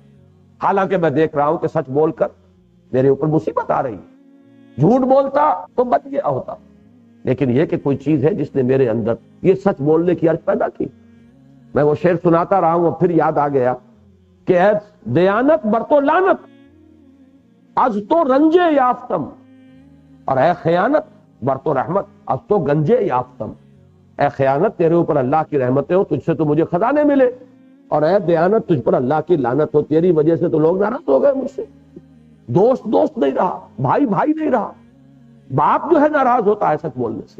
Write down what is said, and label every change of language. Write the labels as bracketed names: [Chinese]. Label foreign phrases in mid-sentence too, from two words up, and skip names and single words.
[Urdu] حالانکہ میں دیکھ رہا ہوں کہ سچ بول کر میرے اوپر مصیبت آ رہی ہے، جھوٹ بولتا تو بچ گیا ہوتا، لیکن یہ کہ کوئی چیز ہے جس نے میرے اندر یہ سچ بولنے کی عرض پیدا کی۔ میں وہ شعر سناتا رہا ہوں اور پھر یاد آ گیا کہ [Persian] اے دیانت برتو لانت از تو رنجے یافتم، اور اے خیانت برتو رحمت از تو گنجے یافتم۔ [Urdu] اے خیانت تیرے اوپر اللہ کی رحمتیں ہو، تجھ سے تو مجھے خزانے ملے، اور اے دیانت تجھ پر اللہ کی لعنت ہو، تیری وجہ سے تو لوگ ناراض ہو گئے مجھ سے۔ دوست دوست نہیں رہا، بھائی بھائی نہیں رہا، باپ جو ہے ناراض ہوتا ہے سچ بولنے سے۔